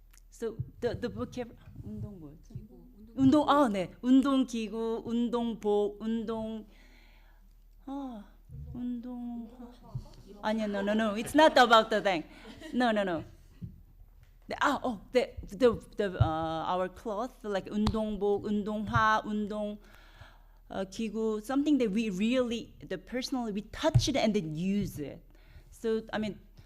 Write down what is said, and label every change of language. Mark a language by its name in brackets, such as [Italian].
[English] So the vocabulary, [Korean] 운동 뭐였지? 운동, 네, 운동기구, 운동복, 운동, 운동. 아니야, [English] no, it's not about the thing. No. Our clothes like [Korean] 운동복, 운동화, 운동 기구, [English] something that we really, personally, we touch it and then use it. So I mean.